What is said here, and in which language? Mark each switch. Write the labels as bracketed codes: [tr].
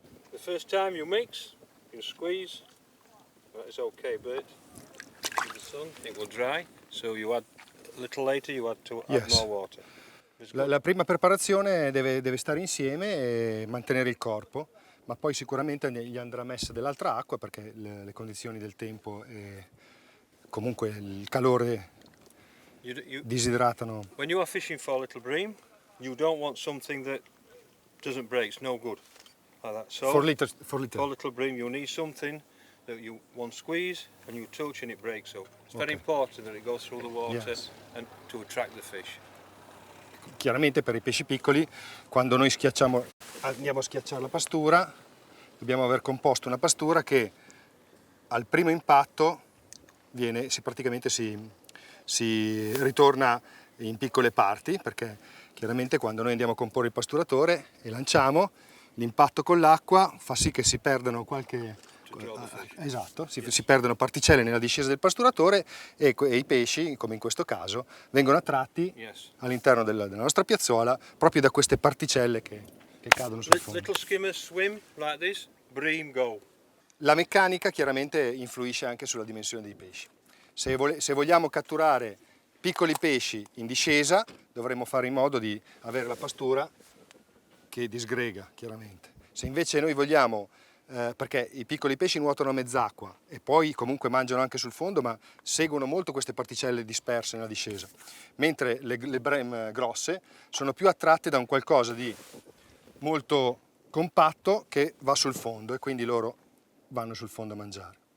[en] The first time you mix, you squeeze, that is okay, but in the sun it will dry, so you add a little later you add more water. [it] La prima preparazione deve stare insieme e mantenere il corpo, ma poi sicuramente gli andrà messa dell'altra acqua perché le condizioni del tempo e comunque il calore disidratano. [en] When you are fishing for little bream, you don't want something that doesn't break, it's no good. Like that. So For little. for little bream you need something that you one squeeze and you touch and it breaks. So it's very important that it goes through the water and to attract the fish. [it] Chiaramente per i pesci piccoli, quando noi andiamo a schiacciare la pastura, dobbiamo aver composto una pastura che al primo impatto praticamente si ritorna in piccole parti, perché chiaramente quando noi andiamo a comporre il pasturatore e lanciamo, l'impatto con l'acqua fa sì che si perdano qualche esatto, si perdono particelle nella discesa del pasturatore e i pesci, come in questo caso, vengono attratti all'interno della nostra piazzuola proprio da queste particelle che cadono sul fondo. [en] Little skimmers swim like this, bream, go. [it] La meccanica chiaramente influisce anche sulla dimensione dei pesci. Se vogliamo catturare piccoli pesci in discesa, dovremmo fare in modo di avere la pastura che disgrega, chiaramente. Se invece noi vogliamo, perché i piccoli pesci nuotano a mezz'acqua e poi comunque mangiano anche sul fondo, ma seguono molto queste particelle disperse nella discesa, mentre le brem grosse sono più attratte da un qualcosa di molto compatto che va sul fondo e quindi loro vanno sul fondo a mangiare.